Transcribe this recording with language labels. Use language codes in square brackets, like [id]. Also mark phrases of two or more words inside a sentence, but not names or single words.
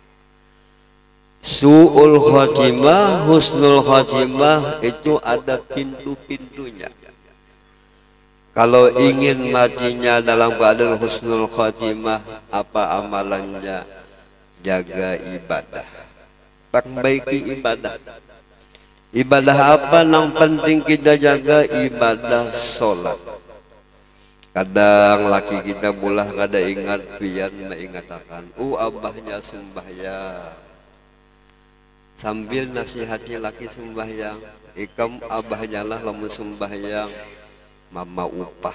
[ar] سوء الخاتمة، حسن الخاتمة [id] itu ada pintu-pintunya. Kalau ingin matinya dalam keadaan [ar] حسن الخاتمة, [id] apa amalannya? Jaga ibadah, perbaiki ibadah. Ibadah apa yang penting kita jaga? Ibadah sholat. [bjn] Kadang laki kita bulah kada ingat pian mengatakan, abahnya sembahyang. Sambil nasihati laki sembahyang, ikam abahnya lah lamun sembahyang, mama upah.